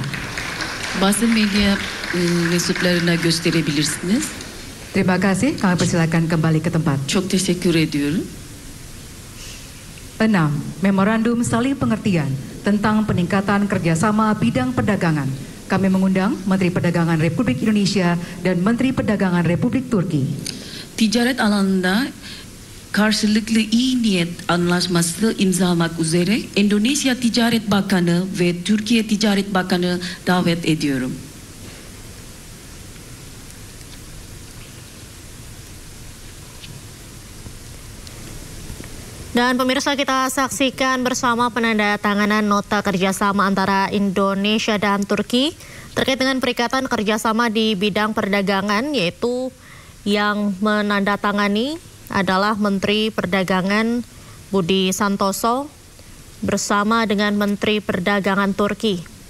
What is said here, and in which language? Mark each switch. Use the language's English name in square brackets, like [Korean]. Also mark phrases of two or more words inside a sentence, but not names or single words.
[Turkish] Basın medya mensuplarına gösterebilirsiniz. [Indonesian] Terima kasih, kami persilakan kembali ke tempat. [Turkish] Çok teşekkür ediyorum. [Indonesian] 6. Memorandum saling pengertian tentang peningkatan kerjasama bidang perdagangan. Kami mengundang Menteri Perdagangan Republik Indonesia dan Menteri Perdagangan Republik Turki. [Turkish] Ticaret alanında karşılıklı iyi niyet anlaşması imzalamak üzere Endonezya Ticaret Bakanı ve Türkiye Ticaret Bakanı davet ediyorum. [Indonesian] Dan pemirsa, kita saksikan bersama penandatanganan nota kerjasama antara Indonesia dan Turki terkait dengan perikatan kerjasama di bidang perdagangan, yaitu yang menandatangani adalah Menteri Perdagangan Budi Santoso bersama dengan Menteri Perdagangan Turki.